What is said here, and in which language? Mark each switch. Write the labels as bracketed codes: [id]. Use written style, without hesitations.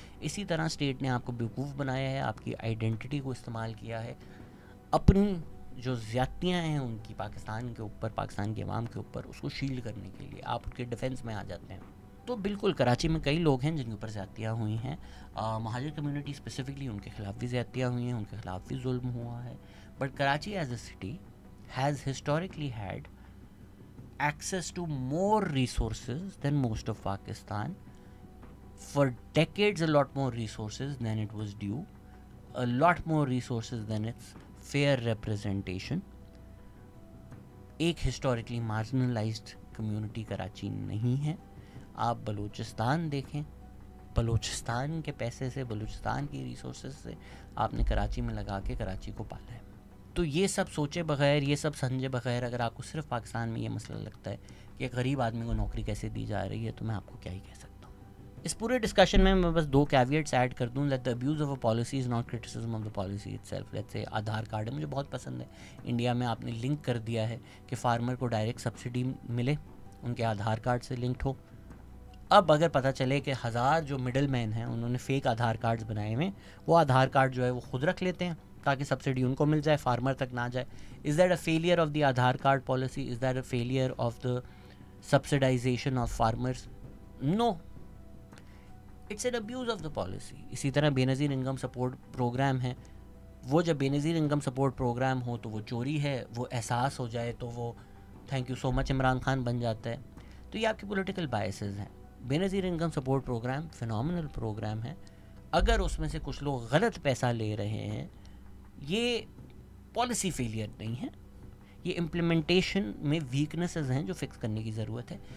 [ur] اسی طرح اسٹیٹ نے آپ کو بیوقوف بنایا ہے, آپ کی آئیڈینٹی کو استعمال کیا ہے اپنی جو زیادتیاں ہیں ان کی پاکستان کے اوپر, پاکستان کے عوام کے اوپر, اس کو شیلڈ کرنے کے لیے آپ ان کے ڈیفینس میں آ جاتے ہیں. تو بالکل کراچی میں کئی لوگ ہیں جن کے اوپر زیادتیاں ہوئی ہیں, مہاجر کمیونٹی اسپیسیفکلی ان کے خلاف بھی زیادتیاں ہوئی ہیں, ان کے خلاف بھی ظلم ہوا ہے. But Karachi as a city [en] has historically had access to more resources than most of Pakistan. For decades, a lot more resources than it was due, a lot more resources than its fair representation. [ur] ایک historically marginalised community Karachi نہیں ہے. آپ بلوچستان دیکھیں, بلوچستان کے پیسے سے, بلوچستان کی resources سے آپ نے کراچی میں لگا کے کراچی کو پالا ہے. تو یہ سب سوچے بغیر, یہ سب سمجھے بغیر اگر آپ کو صرف پاکستان میں یہ مسئلہ لگتا ہے کہ ایک غریب آدمی کو نوکری کیسے دی جا رہی ہے, تو میں آپ کو کیا ہی کہہ سکتا ہوں. اس پورے ڈسکشن میں بس 2 کیویٹس ایڈ کر دوں. [en] That the abuse of a policy is not criticism of the policy itself. Let's say [ur] Aadhaar card ہے, مجھے بہت پسند ہے. انڈیا میں آپ نے لنک کر دیا ہے کہ فارمر کو ڈائریکٹ سبسڈی ملے, ان کے آدھار کارڈ سے لنکڈ ہو. اب اگر پتہ چلے کہ 1000 جو مڈل مین ہیں انہوں نے فیک آدھار کارڈز بنائے ہوئے, وہ آدھار کارڈ جو ہے وہ خود رکھ لیتے ہیں تاکہ سبسڈی ان کو مل جائے, فارمر تک نہ جائے. [en] Is that a failure of the Aadhaar card policy? Is that a failure of the subsidization of farmers? No, it's an abuse of the policy. [ur] اسی طرح بے نظیر انکم سپورٹ پروگرام ہے, وہ جب بے نظیر انکم سپورٹ پروگرام ہو تو وہ چوری ہے, وہ احساس ہو جائے تو وہ [en] thank you so much [ur] عمران خان بن جاتا ہے. تو یہ آپ کی پولیٹیکل بائسز ہیں. بے نظیر income support programme phenomenal programme ہے. اگر اس میں سے کچھ لوگ غلط پیسہ لے رہے ہیں, یہ پالیسی فیلئر نہیں ہے, یہ امپلیمنٹیشن میں ویکنسز ہیں جو فکس کرنے کی ضرورت ہے.